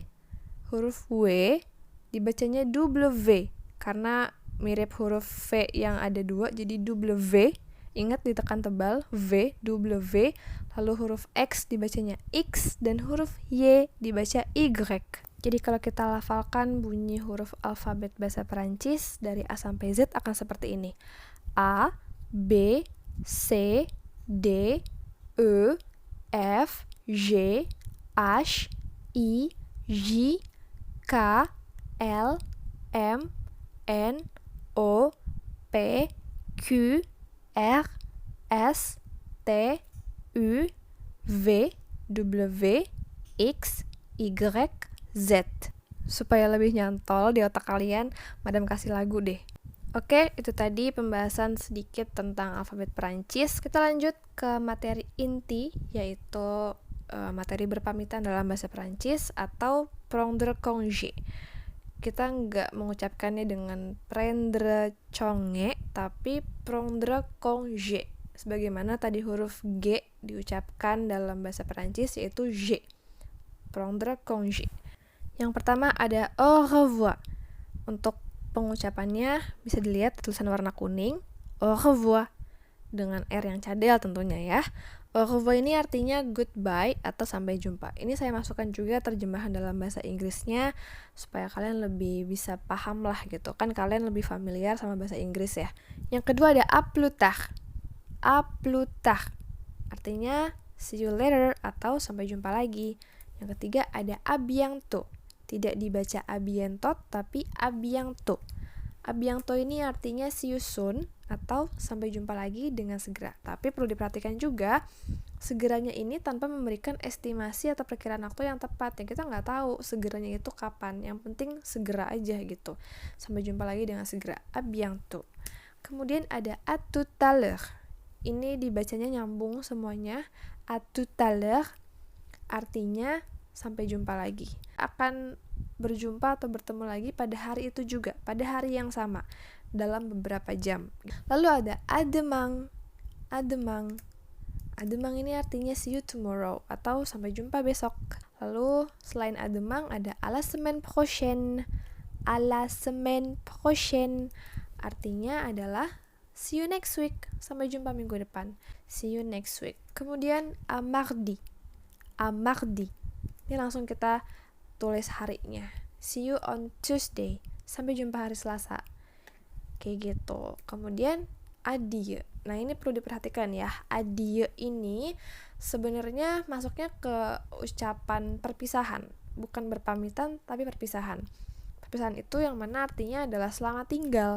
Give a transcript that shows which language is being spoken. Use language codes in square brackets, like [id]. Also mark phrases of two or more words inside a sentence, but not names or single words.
[id] Huruf W dibacanya double V, karena mirip huruf V yang ada dua, jadi double V. Ingat ditekan tebal, V, double V. Lalu huruf X dibacanya X, dan huruf Y dibaca Y. Jadi kalau kita lafalkan bunyi huruf alfabet bahasa Perancis dari A sampai Z akan seperti ini. [fr] A, B, C, D, E, F, G, H, I, J, K, L, M, N, O, P, Q, R, S, T, U, V, W, X, Y, Z. [id] Supaya lebih nyantol di otak kalian, madam kasih lagu deh. Oke, itu tadi pembahasan sedikit tentang alfabet Perancis. Kita lanjut ke materi inti, yaitu materi berpamitan dalam bahasa Perancis atau [fr] prendre congé. [id] Kita nggak mengucapkannya dengan [fr] prendre congé, [id] tapi [fr] prendre congé. [id] Sebagaimana tadi huruf G diucapkan dalam bahasa Perancis, yaitu J. [fr] prendre congé. [id] Yang pertama ada [fr] au revoir. [id] Untuk pengucapannya bisa dilihat tulisan warna kuning, [fr] au revoir [id] dengan R yang cadel tentunya ya. [fr] Au revoir [id] ini artinya goodbye atau sampai jumpa. Ini saya masukkan juga terjemahan dalam bahasa Inggrisnya supaya kalian lebih bisa paham lah gitu. Kan kalian lebih familiar sama bahasa Inggris ya. Yang kedua ada [fr] à plus tard. À plus tard [id] artinya [en] see you later [id] atau sampai jumpa lagi. Yang ketiga ada [fr] à bientôt. [id] Tidak dibaca [fr] à bientôt [id] tapi [fr] à bientôt. À bientôt [id] ini artinya [en] see you soon [id] atau sampai jumpa lagi dengan segera. Tapi perlu diperhatikan juga, segeranya ini tanpa memberikan estimasi atau perkiraan waktu yang tepat. Ya kita nggak tahu segeranya itu kapan. Yang penting segera aja gitu. Sampai jumpa lagi dengan segera. [fr] À bientôt. [id] Kemudian ada [fr] à tout à l'heure. [id] Ini dibacanya nyambung semuanya. [fr] À tout à l'heure [id] artinya sampai jumpa lagi. Akan berjumpa atau bertemu lagi pada hari itu juga, pada hari yang sama, dalam beberapa jam. Lalu ada [fr] à demain. À demain. À demain [id] ini artinya [en] see you tomorrow [id] atau sampai jumpa besok. Lalu selain [fr] à demain [id] ada [fr] à la semaine prochaine. À la semaine prochaine [id] artinya adalah [en] see you next week, [id] sampai jumpa minggu depan. [en] See you next week. [fr] Kemudian à mardi. À mardi. [id] Ini langsung kita tulis harinya. [en] See you on Tuesday. [id] Sampai jumpa hari Selasa. Kayak gitu. Kemudian adieu. Nah, ini perlu diperhatikan ya. Adieu ini sebenarnya masuknya ke ucapan perpisahan, bukan berpamitan tapi perpisahan. Perpisahan itu yang mana artinya adalah selamat tinggal.